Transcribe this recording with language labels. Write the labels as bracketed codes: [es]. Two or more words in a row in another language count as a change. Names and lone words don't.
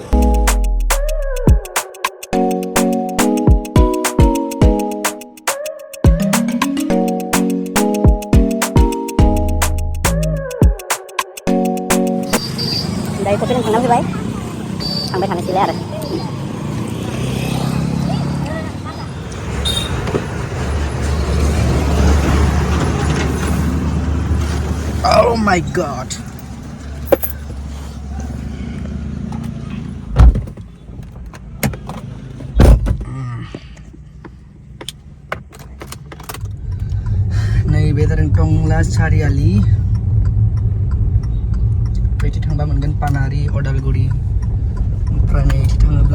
[brx] दायो कफि लोंखांना फैबाय थांबाय थानोसैलाय आरो [en] Oh my god [brx] नैबे जादों टंला सारियालि बैथि थांबा मोनगोन पानारि अदालगुरि ओमफ्राय नैथि थाङोब्ला